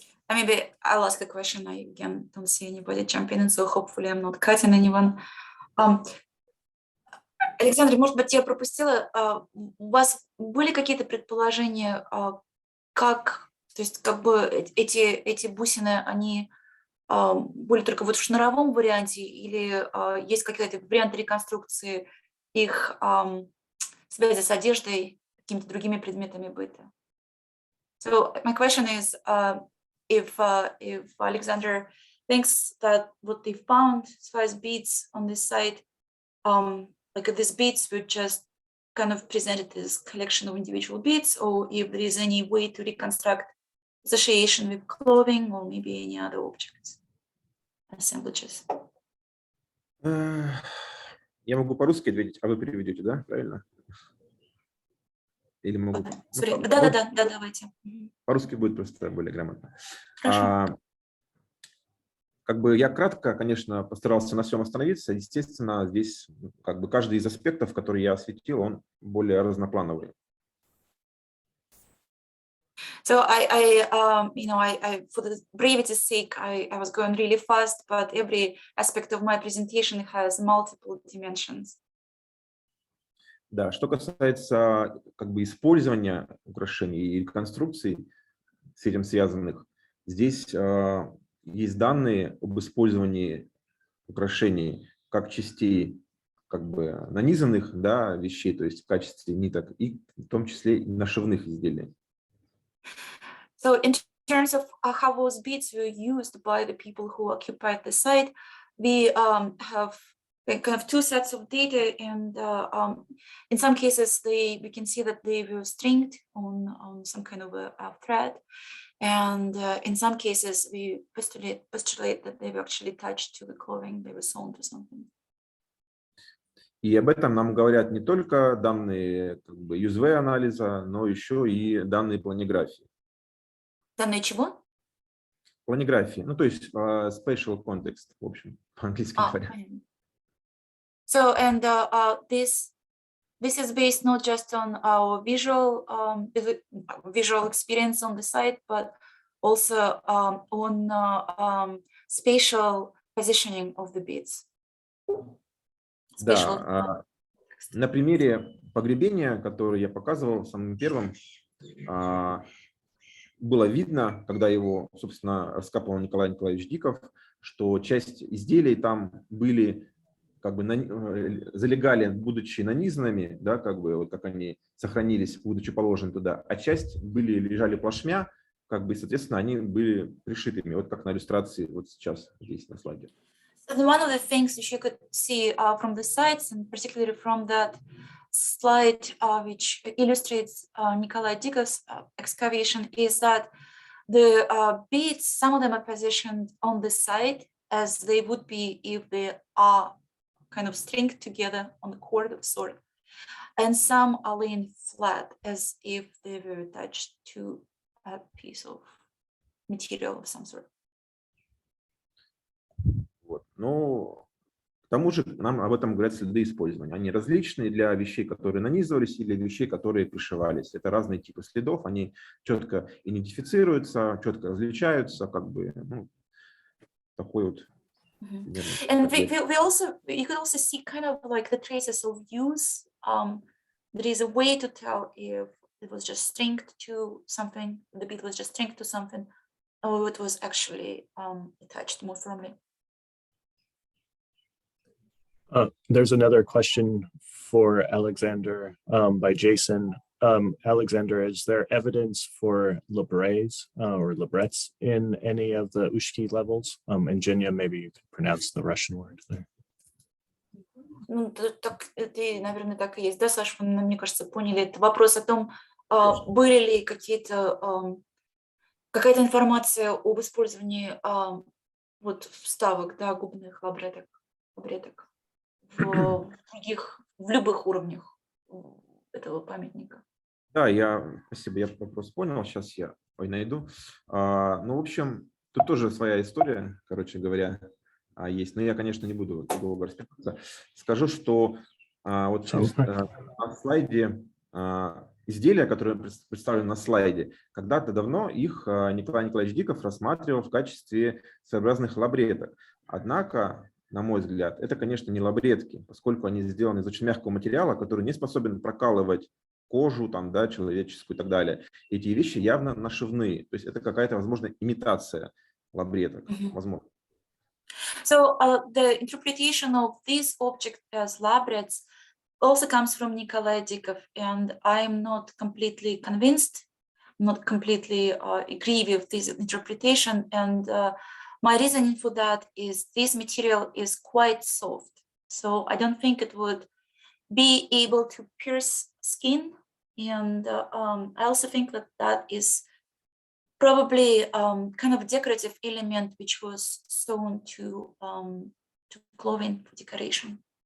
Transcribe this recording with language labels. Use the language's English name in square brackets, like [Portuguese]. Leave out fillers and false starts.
[English] Maybe I'll ask a question. I again don't see anybody jumping in, so hopefully I'm not cutting anyone. [Russian] Александр, может быть, я пропустила, у вас были какие-то предположения, как, то есть как бы эти бусины, они были только вот в шнуровом варианте или есть какие-то варианты реконструкции их связи с одеждой, какими-то другими предметами быта? [English] So my question is, if Alexander thinks that what they found as far as beads on this site, like these beads were just kind of presented as collection of individual beads, or if there is any way to reconstruct association with clothing or maybe any other objects, assemblages. [Russian] Я могу по-русски ответить, а вы переведете, да? Правильно? Или могу... Да, давайте. По-русски будет просто более грамотно. Хорошо. Как бы я кратко, конечно, постарался на всем остановиться. Естественно, здесь как бы каждый из аспектов, который я осветил, он более разноплановый. [English] So I for the brevity's sake, I was going really fast, but every aspect of my presentation has multiple dimensions. [Russian] Да, что касается как бы использования украшений и конструкций с этим связанных, здесь есть данные об использовании украшений как частей как бы нанизанных, да, вещей, то есть в качестве ниток, и в том числе и нашивных изделий. [English] So in terms of how those beads were used by the people who occupied the site, we have kind of two sets of data, and in some cases we can see that they were stringed on some kind of a thread, and in some cases we postulate that they were actually attached to the clothing, they were sewn to something. [Russian] И об этом нам говорят не только данные как бы USV-анализа, но еще и данные планиграфии. Данные чего? Планиграфии, ну то есть [English] spatial context, [Russian] в общем, по-английски говоря. [English] So, and this is based not just on our visual experience on the site, but also on spatial positioning of the beads. [Russian] Да, на примере погребения, который я показывал самым первым, было видно, когда его, собственно, раскапывал Николай Николаевич Диков, что часть изделий там были, как бы, залегали, будучи нанизанными, да, как бы, вот как они сохранились, будучи положены туда, а часть лежали плашмя, как бы, и, соответственно, они были пришитыми, вот как на иллюстрации вот сейчас здесь на слайде. [English] And one of the things which you could see from the sites, and particularly from that slide which illustrates Nikolai Dikov's excavation, is that the beads, some of them are positioned on the side as they would be if they are kind of stringed together on the cord of sort, and some are laying flat as if they were attached to a piece of material of some sort. [Russian] Вот. Но к тому же нам об этом говорят следы использования. Они различные для вещей, которые нанизывались, или вещей, которые пришивались. Это разные типы следов, они четко идентифицируются, четко различаются, как бы, ну, такой вот. [English] And you could also see kind of like the traces of use. There is a way to tell if it was just stringed to something, the bead was just stringed to something, or it was actually attached more firmly. There's another question for Alexander by Jason. Alexander, is there evidence for labrets or labrets in any of the Ushki levels? And Genya, maybe you could pronounce the Russian word there. [Russian] Ну, так, это, наверное, так и есть, да, Саша? Вы, мне кажется, поняли. Это вопрос о том, были ли какая-то информация об использовании вот вставок, да, губных обреток в любых уровнях этого памятника. Да, спасибо, я вопрос понял, сейчас я найду. Ну, в общем, тут тоже своя история, короче говоря, есть, но я, конечно, не буду долго расписываться. Скажу, что вот на слайде изделия, которые представлены на слайде, когда-то давно их Николай Николаевич Диков рассматривал в качестве своеобразных лабреток. Однако, на мой взгляд, это, конечно, не лабретки, поскольку они сделаны из очень мягкого материала, который не способен прокалывать кожу, там, да, человеческую и так далее. Эти вещи явно нашивные, то есть это какая-то, возможно, имитация лабреток, возможно. [English] So the interpretation of this object as labrets also comes from Nikolai Dikov, and I'm not completely convinced, not completely agree with this interpretation, and my reasoning for that is this material is quite soft, so I don't think it would be able to pierce skin, and I also think that that is probably kind of decorative element which was sewn to clothing for decoration.